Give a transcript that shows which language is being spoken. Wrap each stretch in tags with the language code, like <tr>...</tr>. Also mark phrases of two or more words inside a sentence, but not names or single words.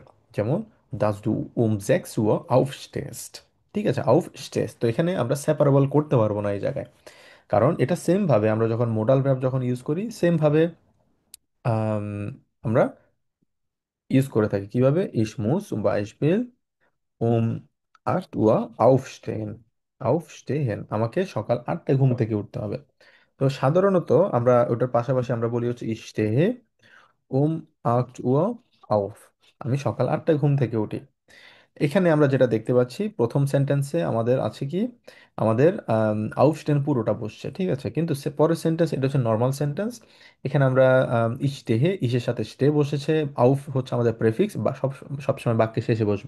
<de>যেমন dass du 6 Uhr aufstehst,</de> <bn>ঠিক আছে? aufstehst, তো এখানে আমরা সেপারেবল করতে পারবো না এই জায়গায়, কারণ এটা সেম ভাবে আমরা যখন</bn> <en>modal verb</en> <bn>যখন ইউজ করি সেম ভাবে আম, আমরা ইউজ করে থাকি। কিভাবে?</bn> <de>ich muss zum Beispiel um 8 Uhr aufstehen,</de> <bn>আমাকে সকাল 8টায় ঘুম থেকে উঠতে হবে। তো সাধারণত আমরা ওটার পাশাপাশি আমরা বলি হচ্ছে</bn> <de>ich stehe um 8 Uhr auf,</de> <bn>আমি সকাল 8টায় ঘুম থেকে উঠি। এখানে আমরা যেটা দেখতে পাচ্ছি, প্রথম সেন্টেন্সে আমাদের আছে কি, আমাদের আউফস্টেন পুরোটা বসছে, ঠিক আছে? কিন্তু পরের সেন্টেন্স, এটা হচ্ছে</bn> <en>normal sentence,</en> <bn>এখানে আমরা ইশতেহে, ইসের সাথে স্টে বসেছে, আউফ হচ্ছে আমাদের প্রেফিক্স বা সবসময় বাক্যে শেষে বসবে।</bn>